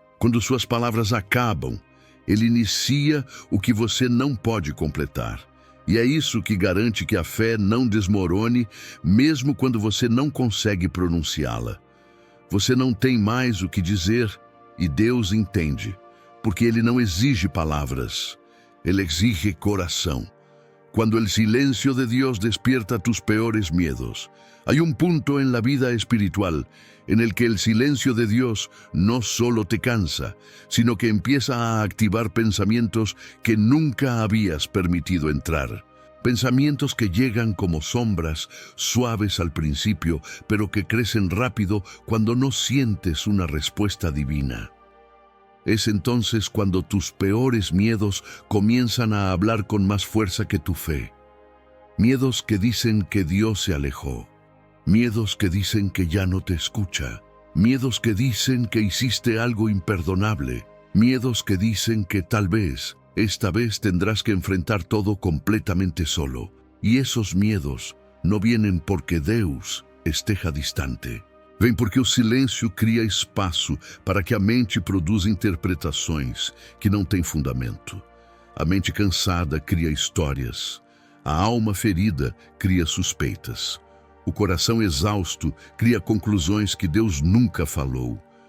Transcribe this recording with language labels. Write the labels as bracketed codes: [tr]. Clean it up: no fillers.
[pt] Quando suas palavras acabam, Ele inicia o que você não pode completar. E é isso que garante que a fé não desmorone, mesmo quando você não consegue pronunciá-la. Você não tem mais o que dizer e Deus entende, porque Ele não exige palavras, Ele exige coração. Quando o silêncio de Deus [es] despierta tus peores miedos, hay un punto en la vida espiritual en el que el silencio de Dios no solo te cansa, sino que empieza a activar pensamientos que nunca habías permitido entrar. Pensamientos que llegan como sombras, suaves al principio, pero que crecen rápido cuando no sientes una respuesta divina. Es entonces cuando tus peores miedos comienzan a hablar con más fuerza que tu fe. Miedos que dicen que Dios se alejó. Miedos que dicen que ya no te escucha. Miedos que dicen que hiciste algo imperdonable. Miedos que dicen que tal vez, esta vez tendrás que enfrentar todo completamente solo. Y esos miedos no vienen porque [pt] Deus esteja distante. Vem porque o silêncio cria espaço para que a mente produza interpretações que não têm fundamento. A mente cansada cria histórias. A alma ferida cria suspeitas. O coração exausto cria conclusões que Deus nunca falou.